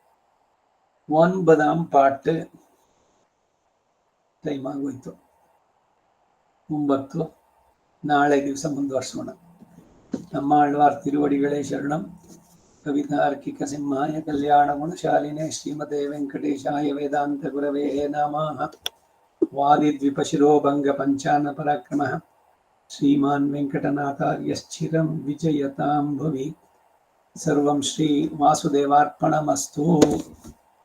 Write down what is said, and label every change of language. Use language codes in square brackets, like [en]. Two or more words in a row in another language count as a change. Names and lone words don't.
[kn] 9ಆம் ಪಾಠ ಟೈಮ್ ಆಗೋಯ್ತು. 9 ನಾಳೆ ದಿವಸ ಮುಂದುವರ್ಸೋಣ. [ta] நம்ம ஆழ்வார் திருவடிகளே சரணம். [sa] ಕವಿತಾರ್ಕಿಕ ಸಿಂಹಾಯ ಕಲ್ಯಾಣ ಗುಣಶಾಲಿನೇ ಶ್ರೀಮತೆ ವೆಂಕಟೇಶಾಯ ವೇದಾಂತ ಗುರವೇ ನಮಃ. वादिद्विपशिरोभङ्गपञ्चान्न श्रीमान् वेङ्कटनाथार्यश्चिरं विजयतां भुवि। सर्वं श्री वासुदेवार्पणमस्तु।